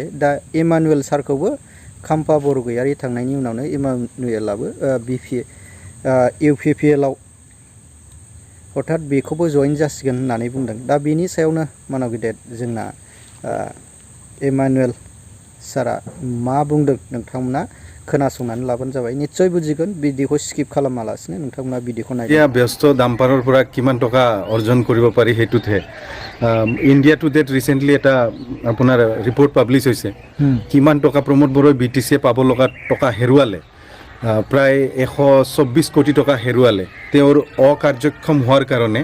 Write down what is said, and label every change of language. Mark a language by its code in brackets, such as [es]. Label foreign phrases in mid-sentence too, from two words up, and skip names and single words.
[brx] दा इमानुएल सारखौबो खाम्फा बरगयारि थांनायनि उनावनो इमानुएलाबो UPPLआव हठात बेखौबो जइन जासिगोन होननानै बुंदों। दा बेनि सायावनो मानाव गेदेर जोंना इमानुएल सारा मा बुंदों नोंथांमोना खोनासंनानै लाबानो जाबाय। निश्चय बुजिगोन। भिडिअखौ स्किप खालामालासिनो नोंथांमोना भिडिअखौ नायगोन। [as] এতিয়া ব্যস্ত ডাম্পাৰৰ পৰা কিমান টকা অৰ্জন কৰিব পাৰি সেইটোতহে। ইণ্ডিয়া টুডেত ৰিচেণ্টলি এটা আপোনাৰ [en] report publish [as] হৈছে। কিমান টকা প্ৰমোদ বড়োই BTCয়ে পাব লগা টকা হেৰুৱালে। প্ৰায় 124 কোটি টকা হেৰুৱালে তেওঁৰ অকাৰ্যক্ষম হোৱাৰ কাৰণে।